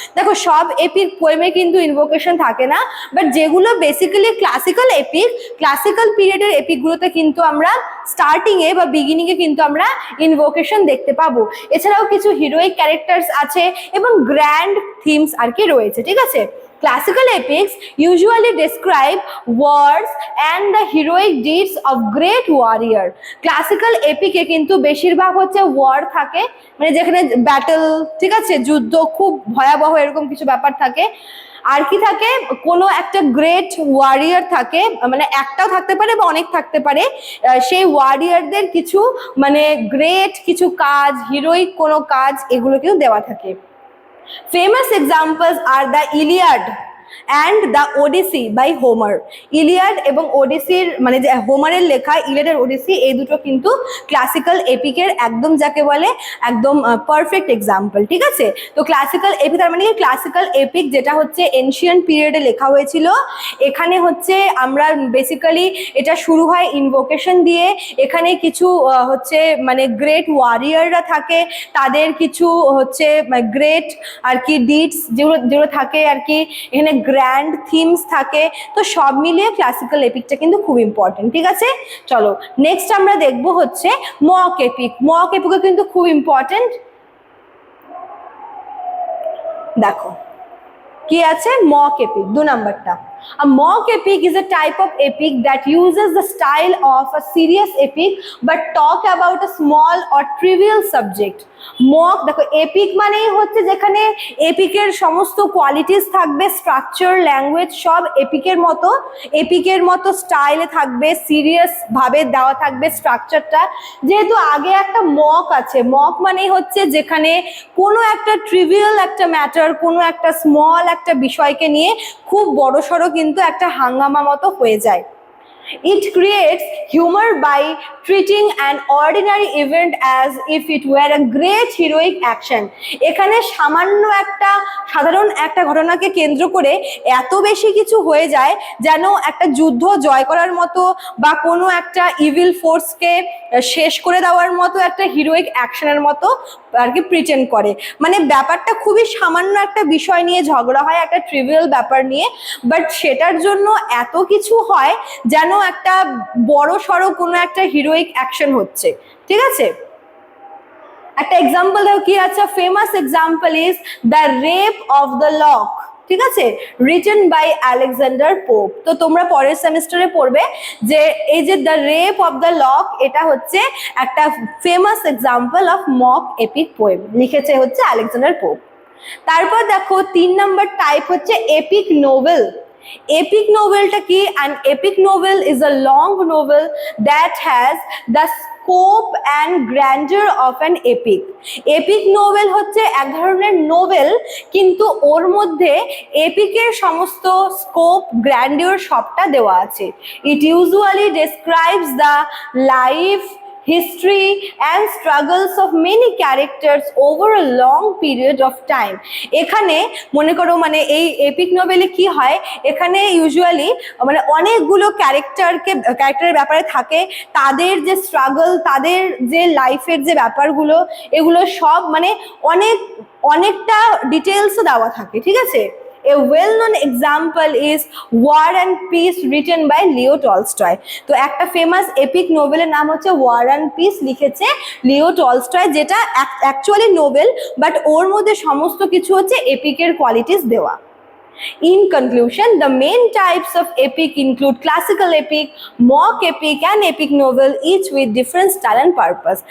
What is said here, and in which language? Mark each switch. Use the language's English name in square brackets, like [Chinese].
[Bangla] দেখো, সব এপিক পোয়েমে কিন্তু ইনভোকেশন থাকে না, বাট যেগুলো বেসিক্যালি ক্লাসিক্যাল এপিক, ক্লাসিক্যাল পিরিয়ডের এপিকগুলোতে কিন্তু আমরা স্টার্টিংয়ে বা বিগিনিংয়ে কিন্তু আমরা ইনভোকেশন দেখতে পাবো। এছাড়াও কিছু হিরোইক ক্যারেক্টার্স আছে এবং গ্র্যান্ড থিমস আর কি রয়েছে, ঠিক আছে? [English] Classical epics usually describe wars and the heroic deeds of great warrior. [Bangla] Classical epic এ কিন্তু বেশিরভাগ হচ্ছে ওয়ার থাকে, মানে যেখানে ব্যাটল, ঠিক আছে, যুদ্ধ খুব ভয়াবহ এরকম কিছু ব্যাপার থাকে। আর কি থাকে? কোনো একটা গ্রেট ওয়ারিয়ার থাকে, মানে একটাও থাকতে পারে বা অনেক থাকতে পারে। সেই ওয়ারিয়ারদের কিছু মানে গ্রেট কিছু কাজ, হিরোইক কোনো কাজ, এগুলো কিন্তু দেওয়া থাকে। [English] Famous examples are the Iliad and the Odyssey by Homer. [Bangla] Iliad এবং ওডিসির মানে যে হোমারের লেখা ইলিয়াড আর ওডিসি, এই দুটো কিন্তু ক্লাসিক্যাল এপিকের একদম যাকে বলে একদম পারফেক্ট এক্সাম্পল, ঠিক আছে? তো ক্লাসিক্যাল এপিক তার মানে ক্লাসিক্যাল এপিক যেটা হচ্ছে এনশিয়েন্ট পিরিয়ডে লেখা হয়েছিল। এখানে হচ্ছে আমরা বেসিক্যালি এটা শুরু হয় ইনভোকেশন দিয়ে। এখানে কিছু হচ্ছে মানে গ্রেট ওয়ারিয়াররা থাকে, তাদের কিছু হচ্ছে গ্রেট আর কি ডিডস যেগুলো থাকে আর কি, এখানে গ্র্যান্ড থিমস থাকে। তো সব মিলিয়ে ক্লাসিক্যাল এপিকটা কিন্তু খুব ইম্পর্টেন্ট, ঠিক আছে? চলো নেক্সট আমরা দেখবো হচ্ছে মক এপিক। মক এপিকও কিন্তু খুব ইম্পর্টেন্ট। দেখো কি আছে মক এপিক, 2 নাম্বারটা। [English] A mock epic is a type of epic that uses the style of a serious epic but talk about a small or trivial subject. [Bangla] Mock দেখো epic মানেই হচ্ছে যেখানে এপিকের সমস্ত কোয়ালিটিস থাকবে, স্ট্রাকচার, ল্যাঙ্গুয়েজ সব এপিকের মতো স্টাইলে থাকবে, সিরিয়াস ভাবে দেওয়া থাকবে স্ট্রাকচারটা। যেহেতু আগে একটা মক আছে, মক মানেই হচ্ছে যেখানে কোনো একটা ট্রিভিয়াল একটা ম্যাটার, কোনো একটা স্মল একটা বিষয়কে নিয়ে খুব বড়সড় কিন্তু একটা হাঙ্গামা মতো হয়ে যায়। [English] It creates humor by treating an ordinary event as if it were a great heroic action. [Bangla] এখানে সামান্য একটা সাধারণ একটা ঘটনাকে কেন্দ্র করে এত বেশি কিছু হয়ে যায় যেন একটা যুদ্ধ জয় করার মতো বা কোনো একটা ইভিল ফোর্সকে শেষ করে দেওয়ার মতো একটা হিরোইক অ্যাকশনের মতো আর কি প্রিটেন্ড করে। মানে ব্যাপারটা খুবই সামান্য একটা বিষয় নিয়ে ঝগড়া হয়, একটা ট্রিভিয়াল ব্যাপার নিয়ে, বাট সেটার জন্য এত কিছু হয় যেন একটা বড় সড়ো কোনো একটা হিরোইক অ্যাকশন হচ্ছে। ঠিক আছে, একটা এক্সাম্পল দেখো কি আছে, [English] Famous example is the rape of the lock. [Bangla] ঠিক আছে, [English] written by [Bangla] আলেকজান্ডার পোপ। তো তোমরা পরের সেমিস্টারে পড়বে যে এই যে the rape of the lock, এটা হচ্ছে একটা famous example of mock epic poem, লিখেছে হচ্ছে আলেকজান্ডার পোপ। তারপর দেখো 3 নম্বর টাইপ হচ্ছে এপিক নোভেল। Epic novelটা কি? [English] An epic novel is a long novel that has the scope and grandeur of an epic. [Bangla] Epic novel হচ্ছে এক ধরনের নোভেল, কিন্তু ওর মধ্যে এপিকের সমস্ত স্কোপ, গ্র্যান্ডিওর সবটা দেওয়া আছে। [English] It usually describes the life, history and struggles of many characters over a long period of time. [Bangla] এখানে মনে করো মানে এই এপিক নোভেলে কি হয়, এখানে ইউজুয়ালি মানে অনেকগুলো ক্যারেক্টারের ব্যাপারে থাকে, তাদের যে স্ট্রাগল, তাদের যে লাইফের যে ব্যাপারগুলো, এগুলো সব মানে অনেকটা ডিটেলসও দেওয়া থাকে। ঠিক আছে, [English] A well-known example is War and Peace written by Leo Tolstoy. [Bangla] তো একটা ফেমাস এপিক নোভেলের নাম হচ্ছে War and Peace, লিখেছে লিও টলস্টয়, যেটা অ্যাকচুয়ালি নোভেল বাট ওর মধ্যে সমস্ত কিছু হচ্ছে এপিকের কোয়ালিটিস দেওয়া। [English] In conclusion, the main types of epic include classical epic, mock epic and epic novel, each with different style and purpose.